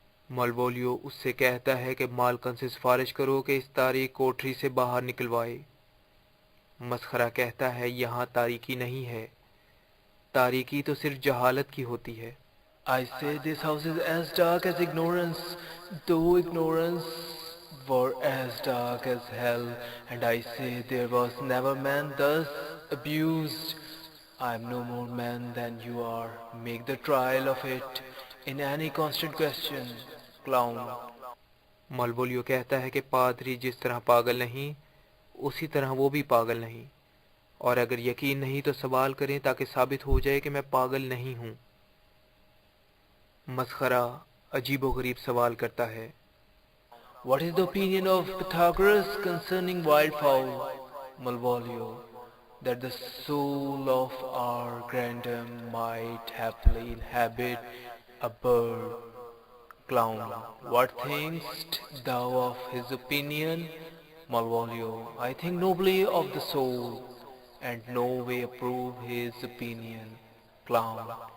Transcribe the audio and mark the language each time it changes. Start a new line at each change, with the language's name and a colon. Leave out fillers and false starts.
Urdu: مالوولیو اس سے کہتا ہے کہ مالکن سے سفارش کرو کہ اس تاریک کوٹری سے باہر نکلوائے۔ مسخرہ کہتا ہے یہاں تاریکی نہیں ہے، تاریکی تو صرف جہالت کی ہوتی ہے۔
English: I say this house is as dark as ignorance, though ignorance were as dark as hell, and I say there was never man thus abused. I am no more man than you are. Make the trial of it in any constant question, clown.
Urdu: مالوولیو کہتا ہے کہ پادری جس طرح پاگل نہیں اسی طرح وہ بھی پاگل نہیں، اور اگر یقین نہیں تو سوال کریں تاکہ ثابت ہو جائے کہ میں پاگل نہیں ہوں۔ مسخرہ عجیب و غریب سوال کرتا ہے
English: What is the opinion of Pythagoras concerning wildfowl? Malvolio, that the soul of our grandam might happily inhabit a bird. Clown, what thinkst thou of his opinion? Malvolio, I think nobly of the soul, and no way approve his opinion. Clown,